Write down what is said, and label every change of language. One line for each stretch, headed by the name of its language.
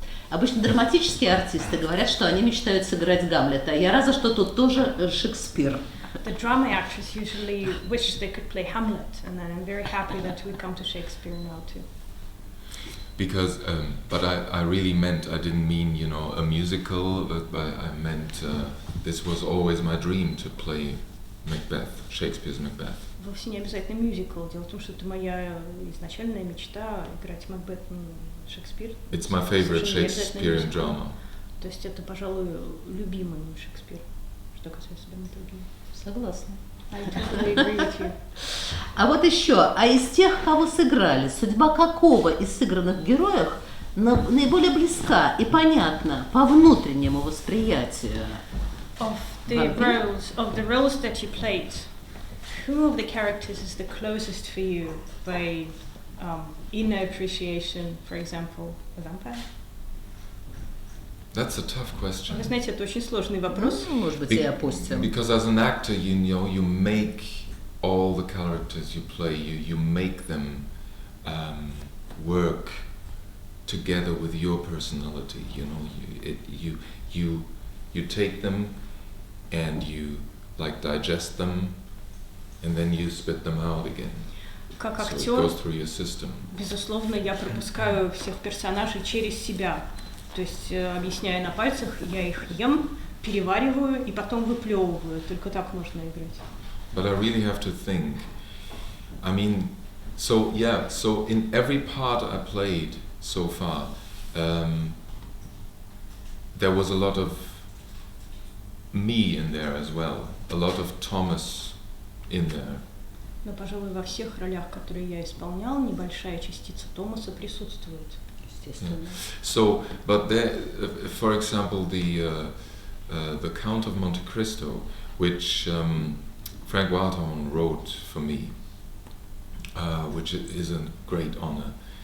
Russian: Обычно драматические артисты говорят, что они мечтают сыграть Гамлета. Я рада, что тут тоже Шекспир.
English: The drama actors usually wish they could play Hamlet, and I'm very happy that we come to Shakespeare now too. Because, but I really meant, I didn't mean, you know, a musical, but I meant this was always my dream to play Macbeth, Shakespeare's Macbeth.
Russian: Вовсе не обязательно мюзикл. Дело в том, что это моя изначальная мечта играть Макбет Шекспир.
English: It's my favorite Shakespearean drama.
Russian: То есть это, пожалуй, любимый Шекспир, что касается драматургии. Согласна.
English: I totally agree with you.
Russian: А вот еще, а из тех, кого сыграли, судьба какого из сыгранных героев наиболее близка и понятна по внутреннему восприятию?
English: Of the roles that you played, who of the characters is the closest for you by inner appreciation, for example, a vampire? That's a tough question.
Russian: Вы знаете, это очень сложный вопрос. Может быть, и опустим.
English: Because as an actor, you know, you make all the characters you play, you make them work together with your personality. You know, you take them and you like digest them, and then you spit them out again.
Russian: Как
English: So it
Russian: актер,
English: goes through your system.
Russian: безусловно, я пропускаю всех персонажей через себя. То есть, объясняя на пальцах, я их ем, перевариваю и потом выплевываю. Только так можно играть.
English: But I really have to think. I mean, so yeah, so in every part I played so far, there was a lot of me in there as well, a lot of Thomas in there.
Russian: Но, пожалуй, во всех ролях, которые я исполнял, небольшая частица Томаса присутствует. Естественно.
English: So, but there, for example, the Count of Monte Cristo, which Frank Wildhorn wrote for me, which is a great honor.